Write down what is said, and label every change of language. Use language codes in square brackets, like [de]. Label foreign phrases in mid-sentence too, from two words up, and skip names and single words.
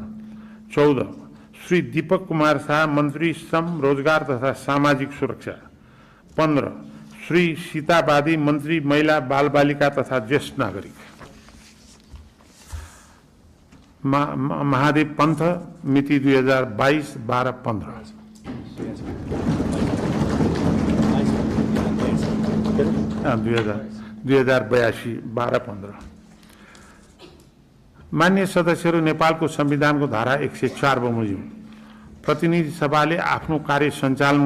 [ne] 14 श्री दीपक कुमार शाह मन्त्री श्रम रोजगार तथा सामाजिक सुरक्षा। 15 श्री सीताबादी मन्त्री महिला बालबालिका तथा ज्येष्ठ नागरिक। महादेव पन्थ मिति 2022 12-15। हाँ, 2082 12-15। मान्य सदस्यहरू नेपालको संविधानको धारा 104 बमोजिम प्रतिनिधि सभाले आफ्नो कार्य सञ्चालन